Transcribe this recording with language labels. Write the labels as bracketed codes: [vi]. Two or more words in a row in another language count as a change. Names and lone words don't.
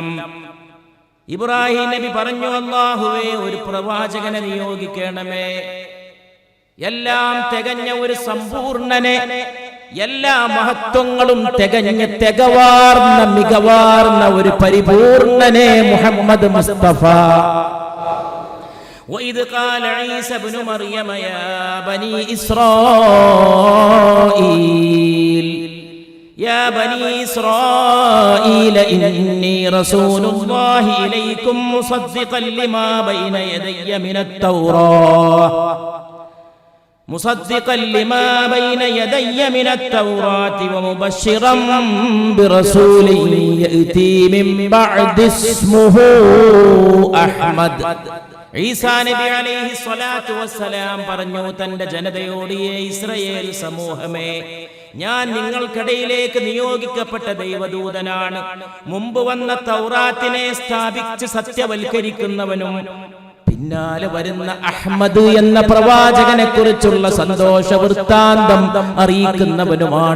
[ml] ഇബ്രാഹിം നബി പറഞ്ഞു, അല്ലാഹുവേ, ഒരു പ്രവാചകനെ നിയോഗിക്കണമേ. എല്ലാം തികഞ്ഞ ഒരു സമ്പൂർണ്ണനെ, എല്ലാ മഹത്വങ്ങളും തികവാർന്ന മികവാർന്ന ഒരു പരിപൂർണനെ മുഹമ്മദ് മുസ്തഫ. [ar] وإذ قال عيسى ابن مريم يا بني إسرائيل إني رسول الله إليكم مصدقا لما بين يدي من التوراة ومبشرا برسول يأتي من بعد اسمه أحمد. [ml] ഈസാ നബി [ar] عليه الصلاة والسلام [ml] പറഞ്ഞു തന്റെ ജനതയോട്, ഇസ്രായേൽ സമൂഹമേ, ഞാൻ നിങ്ങൾക്കിടയിലേക്ക് നിയോഗിക്കപ്പെട്ട ദൈവദൂതനാണ്. മുമ്പ് വന്ന തൗറാത്തിനെ സ്ഥാപിച്ച് സത്യവൽക്കരിക്കുന്നവനും പിന്നാലെ വരുന്ന അഹ്മദ് എന്ന പ്രവാചകനെ കുറിച്ചുള്ള സന്തോഷ വൃത്താന്തം അറിയിക്കുന്നവനുമാണ്.